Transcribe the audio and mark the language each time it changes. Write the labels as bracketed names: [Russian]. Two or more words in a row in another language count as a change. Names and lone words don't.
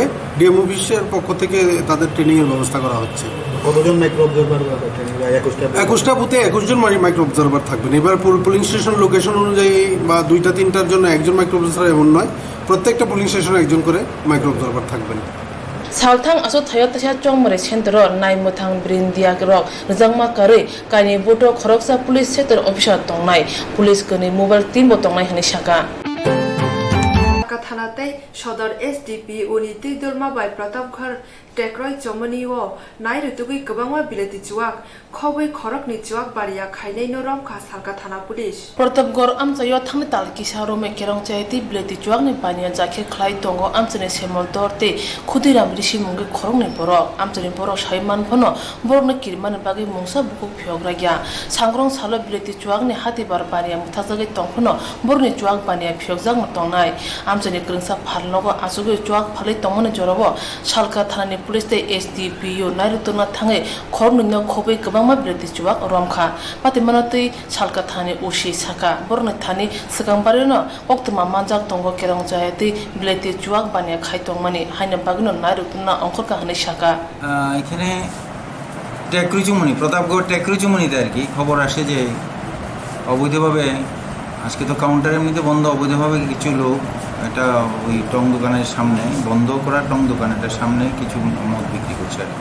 [Bangla] ডিএম অফিসের পক্ষ থেকে তাদের ট্রেনিংয়ের ব্যবস্থা করা হচ্ছে। কতজন [English] micro observer training? [Bangla] 21টা বুথে 21 জন [English] micro observer [Bangla] থাকবেন। এবার [English] polling station location [Bangla] অনুযায়ী বা 2-3টার জন্য একজন [English] micro observer [Bangla] এমন নয়, প্রত্যেকটা [English] polling station [Bangla] একজন করে [English] micro observer [Bangla] থাকবেন। [Kok Borok] Salthang aso thayo tasha chongmare centro nai muthang brindia rok rijangma kare kaini boto khoroksa police [English] sector officer [Kok Borok] tongnai police kani [English] mobile team [Kok Borok] bo tongnai hani shaka থানাতে সদর এসডিপি উনিতি দলমা বাই প্রতাপঘর টেক্রয় চমনি ও নাই ঋতুগুই গোবাংমা বিলেতি চুয়াক খবই খরকনি চুয়াক বাড়িয়া খাইনাই নরম খা সালকা থানা পুলিশ প্রতাপগড় আমচাইও থাংনি তালকি সারোমে কেরংচাইতি বিলেতি চুয়াকনি বানিয়া জাখে খ্লাই দঙ্গ আমচনে সেমল দরতে খুদিরাম ঋষি মুঙ্গে খরংনি বরক আমচনি বরক সাইমান ফনো বরকনি কিরমান বাগে মুংসা বুকু ফিয়গ্রাগিয়া সাংগ্রং সালো বিলেতি চুয়াকনি হাতিবার বানিয়া মুথাজাগে তংফনো বরনি চুয়াক বানিয়া ফিয়গজাং তংনাই আমচনি গ্রংসা ফালনগো আসুগে চুয়াক ফালে তমনে জরব সালকা থানানি পুলিশ তে এসডিপিও নাইরুতনা থাঙে খরংনি খবই গোবাংমা বিলেতি চুয়াক রমখা পাতিমানতৈ সালকা থানানি উশি সাকা বরনি থানি সিগাংবারিনো কোক্তমা মানজাক তঙ্গ কেরংচাইতি বিলেতি চুয়াক বানিয়া খাইতংমানি হাইনা বাগিনো নাইরুতনা অঙ্করকা হানি সাকা [Bangla] এখানে টেকরুচুমনি প্রতাপগড় টেকরুচুমনিতে আর কি খবর আসে যে অবৈধভাবে আজকে তো কাউন্টার এমনিতে বন্ধ, অবৈধভাবে কিছু লোক এটা ওই টং দোকানের সামনে বন্ধ করা টং দোকানেটার সামনে কিছু মদ বিক্রি করছে আর কি।